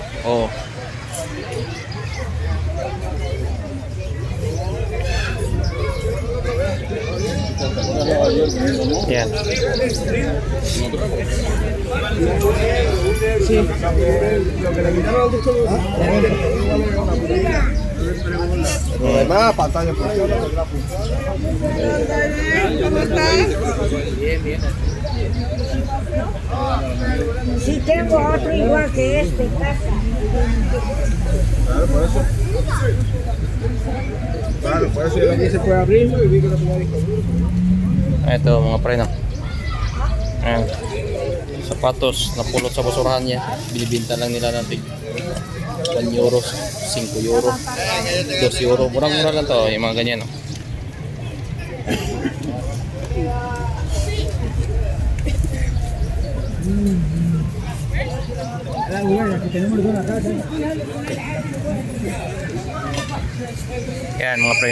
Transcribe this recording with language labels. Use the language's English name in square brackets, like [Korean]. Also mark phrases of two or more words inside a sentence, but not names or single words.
[Filipino] Oo. Yan. [Spanish] Problema, pantalla por Sí, tengo otro igual que este, casa. Claro, por eso aquí se puede abrir y vi que no podía discutir. [Filipino] Ito mga pre, no? Ayan. Sapatos na pulot sa basurahan niya. Binibinta lang nila natin €1, €5, €2. Murang-mura lang to, yung mga ganyan, no? Yan mga pre.